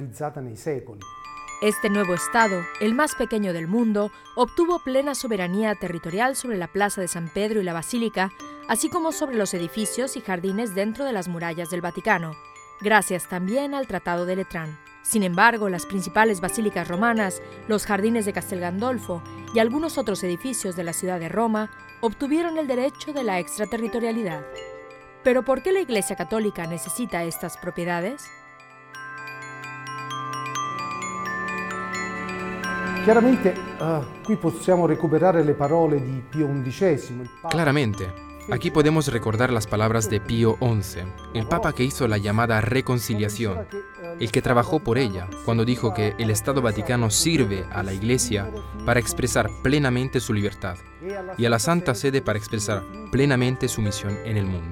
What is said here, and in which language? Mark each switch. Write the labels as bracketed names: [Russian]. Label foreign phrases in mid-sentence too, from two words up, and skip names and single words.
[Spanish] Este nuevo Estado, el más pequeño del mundo, obtuvo plena soberanía territorial sobre la Plaza de San Pedro y la Basílica, así como sobre los edificios y jardines dentro de las murallas del Vaticano, gracias también al Tratado de Letrán. Sin embargo, las principales basílicas romanas, los jardines de Castel Gandolfo y algunos otros edificios de la ciudad de Roma obtuvieron el derecho de la extraterritorialidad. ¿Pero por qué la Iglesia Católica necesita estas propiedades? [Italian] Chiaramente, qui possiamo recuperare le parole di Pio XI. [Spanish] Claramente, aquí podemos recordar las palabras de Pío XI, el Papa que hizo la llamada reconciliación, el que trabajó por ella, cuando dijo que el Estado Vaticano sirve a la Iglesia para expresar plenamente su libertad y a la Santa Sede para expresar plenamente su misión en el mundo.